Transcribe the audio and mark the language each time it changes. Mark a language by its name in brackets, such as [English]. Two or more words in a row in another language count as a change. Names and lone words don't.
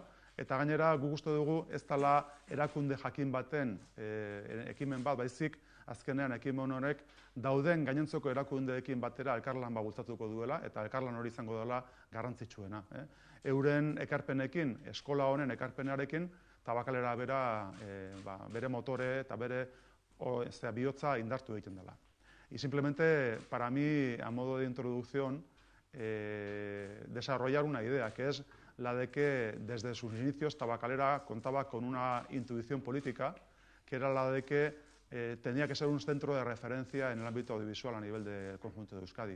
[Basque] Eta gainera, guk uste dugu ez dela erakunde jakin baten ekimen bat, baizik azkenean ekimen honek dauden gainontzeko erakundeekin batera elkarlan bultzatuko duela, eta elkarlan hori izango dela garrantzitsuena. Euren ekarpenekin, eskola honen ekarpenarekin, Tabakalera bere motore eta bere bihotza indartu egiten dela. [Spanish] Y simplemente, para mí, a modo de introducción, desarrollar una idea, que es la de que desde sus inicios Tabakalera contaba con una intuición política, que era la de que tenía que ser un centro de referencia en el ámbito audiovisual a nivel del conjunto de Euskadi.